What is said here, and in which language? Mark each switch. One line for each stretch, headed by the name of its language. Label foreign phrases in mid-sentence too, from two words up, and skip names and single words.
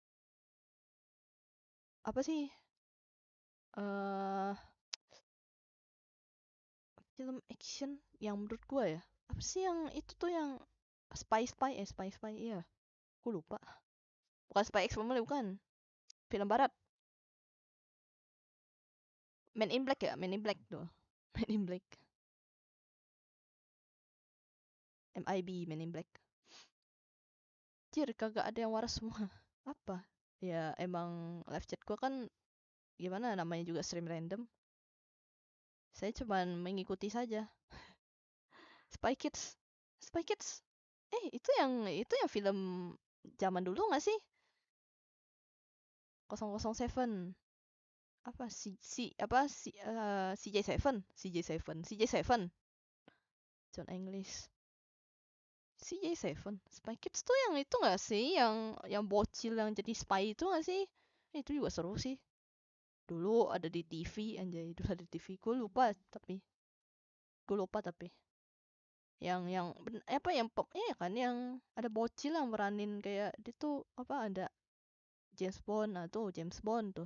Indonesian: Apa sih? Eh, film action yang menurut gua ya. Apa sih yang itu tuh yang Spy iya. Gue lupa. Bukan Spy X Family bukan. Film barat. Men in Black ya, Men in Black tuh. Men in Black. MIB, Men in Black. Jir, kagak ada yang waras semua. Apa? Ya emang live chat gua kan gimana namanya juga stream random. Saya cuman mengikuti saja. Spy Kids. Spy Kids. Itu yang film zaman dulu gak sih? 007. Apa CJ7. CJ7. John English. CJ7. Spy Kids tuh yang itu gak sih? Yang bocil yang jadi spy itu gak sih? Itu juga seru sih. Dulu ada di TV anjay, dulu ada di TV. Gue lupa tapi. Apa yang pop ya kan yang ada bocil yang meranin kayak dia tuh apa ada James Bond, nah tuh James Bond tuh.